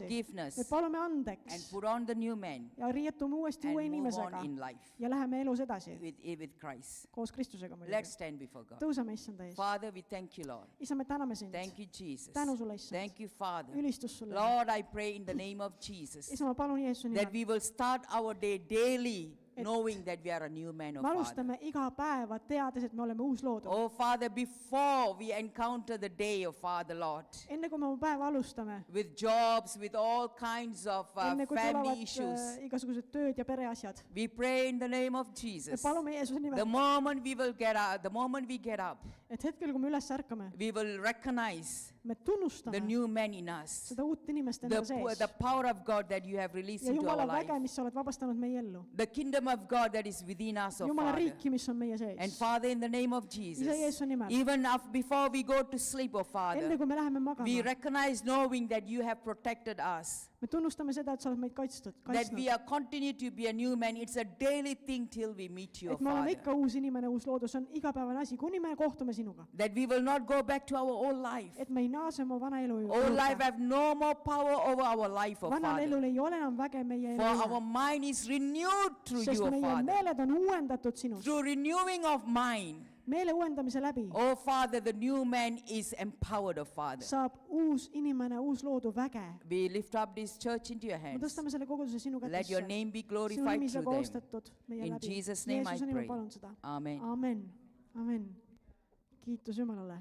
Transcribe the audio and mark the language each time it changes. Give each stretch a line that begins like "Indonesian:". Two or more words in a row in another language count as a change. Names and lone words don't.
English: forgiveness,
Estonian: Me palume
English: and
Estonian: andeks
English: put on the new man
Estonian: ja riietume uuesti
English: and
Estonian: uue
English: move
Estonian: inimesega
English: on in life
Estonian: ja läheme elus edasi
English: with Christ.
Estonian: koos Kristusega
English: Let's
Estonian: muidugi.
English: stand before God.
Estonian: Tõuseme issanda ees.
English: Father, we thank you, Lord.
Estonian: Isa, me täname sind.
English: Thank you, Jesus.
Estonian: Tänu sulle, issand.
English: Thank you, Father.
Estonian: Ülistus sulle.
English: Lord, I pray in the name of Jesus
Estonian: Isa, ma palun Jeesuse
English: that
Estonian: nimel.
English: we will start our day daily knowing that we are a new man, oh
Estonian: Me
English: Father.
Estonian: alustame iga päeva teades, et me oleme uus loodu.
English: Oh Father, before we encounter the day, oh Father, Lord,
Estonian: Enne kui me oma päeva alustame,
English: with jobs, with all kinds of
Estonian: enne kui
English: family
Estonian: tulevad
English: issues,
Estonian: igasugused tööd ja pereasjad,
English: we pray in the name of
Estonian: me
English: Jesus.
Estonian: palume Jeesuse
English: The
Estonian: nimel,
English: moment we will get up, the moment we get up,
Estonian: et hetkel, kui me üles ärkame,
English: we will recognize
Estonian: me
English: the
Estonian: tunnustame
English: new man in us,
Estonian: seda uut inimest enda sees
English: the power of God that you have released
Estonian: ja
English: into
Estonian: Jumala
English: our life,
Estonian: väge, mis sa oled vabastanud meie ellu.
English: the kingdom of God that is within us, oh
Estonian: Jumala
English: Father.
Estonian: riiki, mis on meie
English: And
Estonian: sees.
English: Father, in the name of
Estonian: Isa
English: Jesus,
Estonian: Jeesuse nimel,
English: even before we go to sleep, oh
Estonian: enne
English: Father,
Estonian: kui me läheme
English: we
Estonian: magama,
English: recognize knowing that you have protected us,
Estonian: me tunnustame seda, et sa oled meid
English: that
Estonian: kaitsnud,
English: we are continue to be a new man. It's a daily thing till we meet you, oh
Estonian: et me oleme
English: Father.
Estonian: ikka uus inimene, uus loodus, see on igapäevane asi, kuni me kohtume sinuga.
English: That we will not go back to our old life.
Estonian: Et me ei naase oma vana elu
English: Old life
Estonian: juurde.
English: have no more power over our life, oh
Estonian: Vanal
English: Father.
Estonian: elul ei ole enam väge meie
English: For
Estonian: elu
English: our
Estonian: üle,
English: mind is renewed through
Estonian: sest
English: you, oh
Estonian: meie
English: Father.
Estonian: meeled on uuendatud sinust.
English: Through renewing of mind,
Estonian: Meele uuendamise läbi
English: oh Father, the new man is empowered, oh Father.
Estonian: saab uus inimene, uus loodu väge.
English: We lift up this church into your
Estonian: Me
English: hands.
Estonian: tõstame selle koguduse sinu
English: Let your
Estonian: kätesse.
English: name be
Estonian: Sinu
English: glorified
Estonian: nimi
English: through
Estonian: saab
English: them.
Estonian: austatud meie
English: In
Estonian: läbi.
English: Jesus' name I
Estonian: Jeesuse nimel
English: pray.
Estonian: palun seda. Amen. Amen. Amen. Kiitus Jumalale.